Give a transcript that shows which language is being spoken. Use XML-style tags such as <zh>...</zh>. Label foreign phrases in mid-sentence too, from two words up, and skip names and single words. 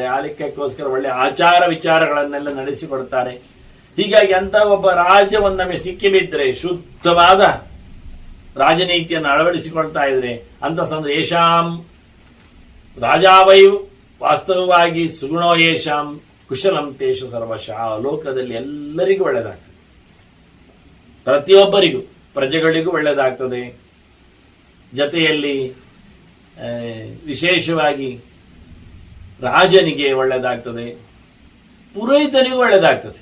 <kn>ಆ ಲೆಕ್ಕಕ್ಕೋಸ್ಕರ ಒಳ್ಳೆ ಆಚಾರ ವಿಚಾರಗಳನ್ನೆಲ್ಲ ನಡೆಸಿಕೊಡ್ತಾರೆ. ಹೀಗಾಗಿ ಅಂತ ಒಬ್ಬ ರಾಜ ಒಂದೊಮ್ಮೆ ಸಿಕ್ಕಿಬಿದ್ರೆ, ಶುದ್ಧವಾದ ರಾಜನೀತಿಯನ್ನು ಅಳವಡಿಸಿಕೊಳ್ತಾ ಇದ್ರೆ, ಅಂತ ಸಂದರ್ಭ</kn> <sa>ಯೇಷಾಂ ರಾಜಾವೈ</sa> <kn>ವಾಸ್ತವವಾಗಿ</kn> <sa>ಸುಗುಣೋ ಯೇಷಾಂ ಕುಶಲಂ ತೇಷು ಸರ್ವಶಃ.</sa> <kn>ಲೋಕದಲ್ಲಿ ಎಲ್ಲರಿಗೂ ಒಳ್ಳೆಯದಾಗ್ತದೆ, ಪ್ರತಿಯೊಬ್ಬರಿಗೂ, ಪ್ರಜೆಗಳಿಗೂ ಒಳ್ಳೆಯದಾಗ್ತದೆ. ಜೊತೆಯಲ್ಲಿ ವಿಶೇಷವಾಗಿ ರಾಜನಿಗೆ ಒಳ್ಳೆಯದಾಗ್ತದೆ, ಪುರೋಹಿತನಿಗೂ ಒಳ್ಳೆಯದಾಗ್ತದೆ.</kn>